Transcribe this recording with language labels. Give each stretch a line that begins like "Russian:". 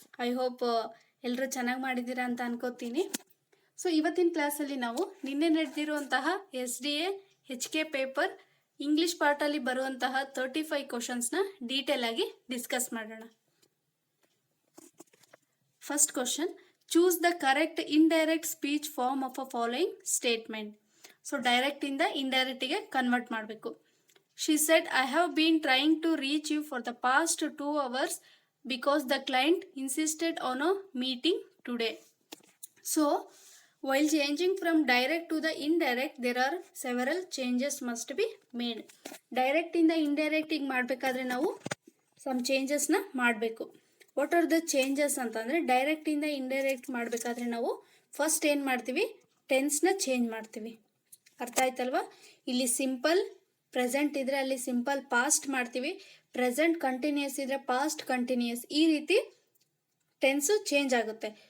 English: I hope
Kannada: ಎಲ್ಲರೂ ಚೆನ್ನಾಗಿ ಮಾಡಿದ್ದೀರಾ ಅಂತ ಅನ್ಕೋತೀನಿ. ಸೊ ಇವತ್ತಿನ ಕ್ಲಾಸಲ್ಲಿ ನಾವು ನಿನ್ನೆ ನಡೆದಿರುವಂತಹ SDA HK ಪೇಪರ್ ಇಂಗ್ಲೀಷ್ ಪಾರ್ಟಲ್ಲಿ ಬರುವಂತಹ 35 ಕ್ವಶನ್ಸ್ನ ಡೀಟೇಲ್ ಆಗಿ ಡಿಸ್ಕಸ್ ಮಾಡೋಣ.
English: First question, choose the correct indirect speech form of a following statement.
Kannada: So ಡೈರೆಕ್ಟಿಂದ ಇಂಡೈರೆಕ್ಟಿಗೆ convert ಮಾಡಬೇಕು.
English: She said, I have been trying to reach you for the past 2 hours because the client insisted on a meeting today. So, while changing from direct to the indirect, there are several changes must be made. Direct in the indirect
Kannada: ಮಾಡಬೇಕಾದ್ರೆ ನಾವು
English: some changes
Kannada: ನ ಮಾಡಬೇಕು.
English: What are the changes
Kannada: ಅಂತಂದ್ರೆ, direct ಇಂದ indirect ಮಾಡಬೇಕಾದ್ರೆ ನಾವು first ಏನು ಮಾಡ್ತೀವಿ, ಟೆನ್ಸ್ನ ಚೇಂಜ್ ಮಾಡ್ತೀವಿ. ಅರ್ಥ ಆಯ್ತಲ್ವಾ? ಇಲ್ಲಿ ಸಿಂಪಲ್ ಪ್ರೆಸೆಂಟ್ ಇದ್ರೆ ಅಲ್ಲಿ ಸಿಂಪಲ್ ಪಾಸ್ಟ್ ಮಾಡ್ತೀವಿ. ಪ್ರೆಸೆಂಟ್ ಕಂಟಿನ್ಯೂಸ್ ಇದ್ರೆ ಪಾಸ್ಟ್ ಕಂಟಿನ್ಯೂಸ್. ಈ ರೀತಿ ಟೆನ್ಸು ಚೇಂಜ್ ಆಗುತ್ತೆ.